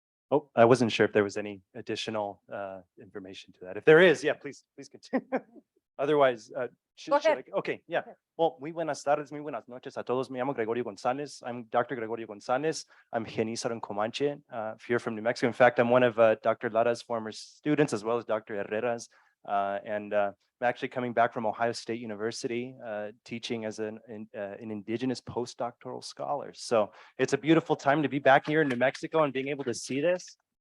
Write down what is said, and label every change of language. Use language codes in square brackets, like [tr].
[en] Oh, I wasn't sure if there was any additional information to that. If there is, yeah, please continue. Otherwise, Go ahead. okay, yeah. Well, [es] muy buenas tardes, muy buenas noches a todos. Me llamo Gregorio González. [en] I'm Dr. Gregorio González. I'm Genízaro en Comanche, here from New Mexico. In fact, I'm one of Dr. Lara's former students, as well as Dr. Herrera's. I'm actually coming back from Ohio State University, teaching as an indigenous postdoctoral scholar. So it's a beautiful time to be back here in New Mexico and being able to see this.